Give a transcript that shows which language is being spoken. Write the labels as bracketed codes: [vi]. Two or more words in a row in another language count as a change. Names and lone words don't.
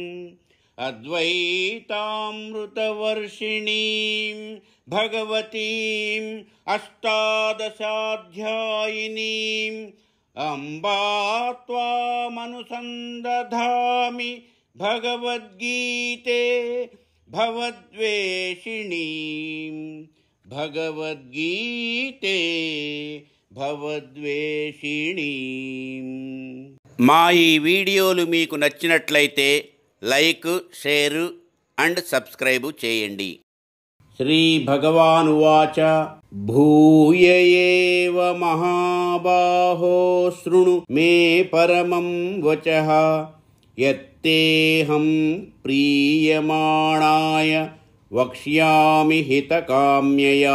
[sa] अद्वैतामृतवर्षिणीं भगवतीम् अष्टादशाध्यायिनीम् अम्बा त्वामनुसन्दधामि भगवद्गीते भवद्वेषिणीं भगवद्गीते भवद्वेषिणीं। [te] మా ఈ వీడియోలు మీకు నచ్చినట్లయితే [en] like, share and subscribe [te] చేయండి. [sa] శ్రీ భగవానువాచ భూయ ఏవ మహాబాహో శృణు మే పరమం వచః యత్తేహం ప్రీయమాణాయ వక్ష్యామి హితకామ్యయా.